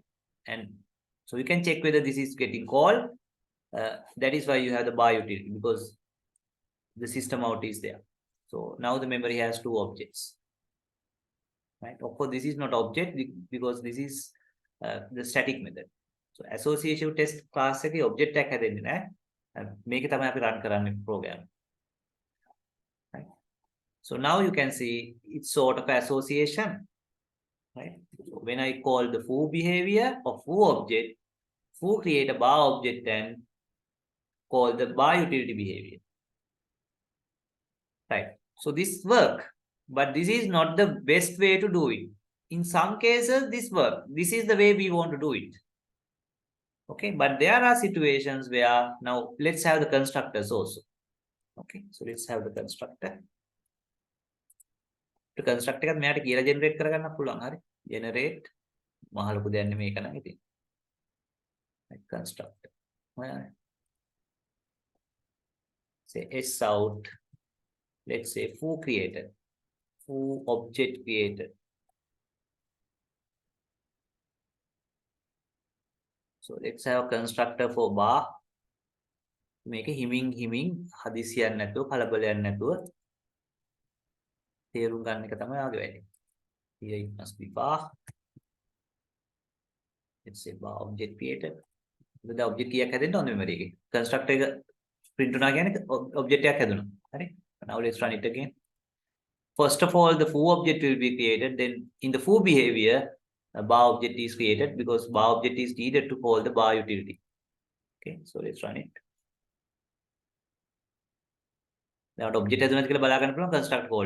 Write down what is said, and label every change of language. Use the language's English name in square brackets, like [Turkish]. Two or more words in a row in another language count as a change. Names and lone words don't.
[English] And so you can check whether this is getting called. That is why you have the bar utility because the system out is there. So now the memory has two objects. Right? Of course, this is not object because this is the static method. [Sinhala] So [English] association test class [Sinhala] එකේ object එකක් හැදෙන්නේ නැහැ. මේක තමයි අපි run කරන්නේ program. [English] So now you can see it's sort of association, right? So when I call the foo behavior of foo object, foo create a bar object and call the bar utility behavior, right? So this work, but this is not the best way to do it. In some cases, this work. This is the way we want to do it. Okay, but there are situations where now let's have the constructors also. Okay, so let's have the constructor. [Sinhala] construct එකත් මෙයාට කියලා generate කරගන්න පුළුවන්. හරි. generate මහ ලොකු දෙයක් නෙමෙයි ඒක නම් ඉතින්. [English] construct. say s out. Let's say foo created. Foo object created. So let's have a constructor for bar. [Sinhala] මේක හිමින් හදිසියක් නැතුව කලබලයක් නැතුව තේරුම් ගන්න එක තමයි ආගේ වැඩේ. [English] Here it must be bar. Let's say bar object created. The object [Sinhala] කීයක් හැදෙන්න ඕන memory එකේ. constructor එක print වුණා කියන්නේ object එකක් හැදුණා. හරි. [English] Now let's run it again. First of all, the foo object will be created. Then in the foo behavior, a bar object is created because bar object is needed to call the bar utility. Okay, so let's run it. Now object has not construct call.